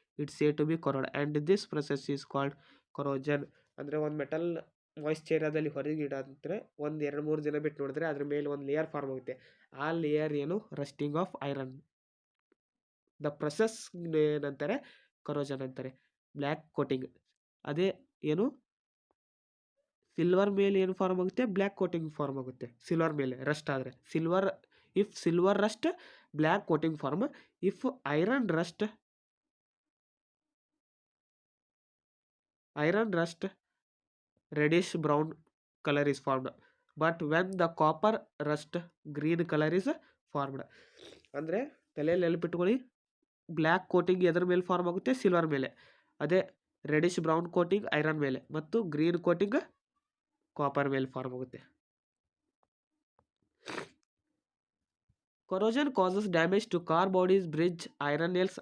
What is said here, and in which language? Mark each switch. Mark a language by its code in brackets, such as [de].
[en] It's said to be corrode and this process is called corrosion. [kn] ಅಂದರೆ ಒಂದು metal ಮಾಯಿಶ್ಚರದಲ್ಲಿ ಹೊರಗೆ ಇಡಂದ್ರೆ 1-2-3 ದಿನ ಬಿಟ್ಟು ನೋಡಿದ್ರೆ ಅದ್ರ ಮೇಲೆ ಒಂದು ಲೇಯರ್ ಫಾರ್ಮ್ ಆಗುತ್ತೆ. ಆ ಲೇಯರ್ ಏನು? Rusting of iron. The process ಏನಂತಾರೆ? ಕೊರೋಜನ್ ಅಂತಾರೆ. ಬ್ಲ್ಯಾಕ್ ಕೋಟಿಂಗ್ ಅದೇ ಏನು? ಸಿಲ್ವರ್ ಮೇಲೆ ಏನು ಫಾರ್ಮ್ ಆಗುತ್ತೆ? ಬ್ಲ್ಯಾಕ್ ಕೋಟಿಂಗ್ ಫಾರ್ಮ್ ಆಗುತ್ತೆ. ಸಿಲ್ವರ್ ಮೇಲೆ ರಸ್ಟ್ ಆದರೆ [en] If silver rust black coating form. If iron rust reddish brown color is formed, but when the copper rust green color is formed. [kn] ಅಂದರೆ ತಲೆಯಲ್ಲಿ ನೆನಪಿಟ್ಕೊಳ್ಳಿ, ಬ್ಲ್ಯಾಕ್ ಕೋಟಿಂಗ್ ಎದ್ರ ಮೇಲೆ form ಆಗುತ್ತೆ? Silver ಮೇಲೆ. ಅದೇ ರೆಡಿಶ್ ಬ್ರೌನ್ ಕೋಟಿಂಗ್ ಐರನ್ ಮೇಲೆ ಮತ್ತು green coating copper ಮೇಲೆ ಫಾರ್ಮ್ ಆಗುತ್ತೆ. [en] Corrosion causes damage to car bodies, bridge, iron nails.